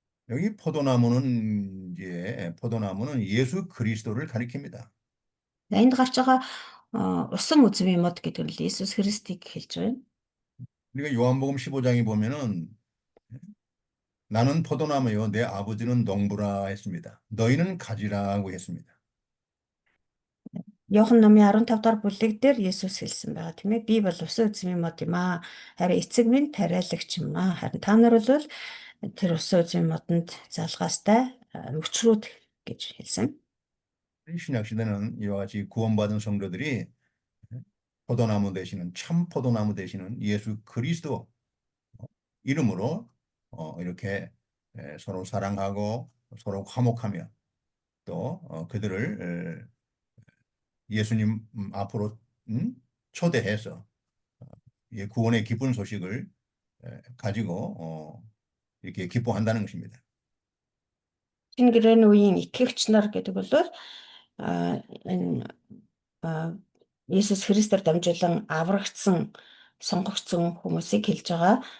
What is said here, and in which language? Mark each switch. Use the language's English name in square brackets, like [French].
[Korean] 여기 포도나무는 예수 그리스도를 가리킵니다. [Mongolian] Энд гарч байгаа усан үзмийн мод гэдэг нь Есүс Христийг хэлж байна. [Korean] 그러니까 요한복음 15장에 보면은 나는 포도나무요 내 아버지는 농부라 했습니다. 너희는 가지라고 했습니다. [Mongolian] Иохан номын 15 дахь бүлэг дээр Есүс хэлсэн байгаа тийм ээ. Би бол усан үзмийн мод юм аа. Харин эцэг минь тариалагч юм аа. Харин та нар бол тэр усан үзмийн модонд залгаастай мөчрүүд гэж хэлсэн. [Korean] 신약 시대는 이와 같이 구원받은 성도들이 포도나무 되시는 참 포도나무 되시는 예수 그리스도 이름으로 이렇게 서로 사랑하고 서로 화목하며 또 그들을 예수님 앞으로 초대해서 구원의 기쁜 소식을 가지고 이렇게 기뻐한다는 것입니다. [Mongolian] Шинэ гэрээний үеийн итгэгч нар гэдэг бол энэ Есүс Христээр дамжуулан аврагдсан сонгогдсон хүмүүсийг хэлж байгаа.